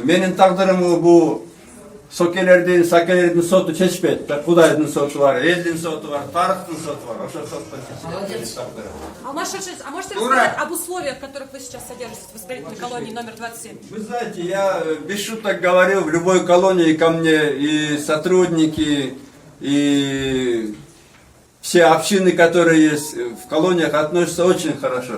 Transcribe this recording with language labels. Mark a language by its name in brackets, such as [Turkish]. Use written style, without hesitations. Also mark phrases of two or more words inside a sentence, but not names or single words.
[Kyrgyz] Менин тагдырымы бул сакелердин соту чечпейт. Кудайдын соту бар, элдин соту бар, тарыхтын соту бар. Ошо соттон чечет. [Russian] А можете рассказать об условиях, в которых вы сейчас содержитесь в исправительной колонии номер 27? Вы знаете, я без шуток говорил, в любой колонии ко мне и сотрудники, и все общины, которые есть в колониях, относятся очень хорошо.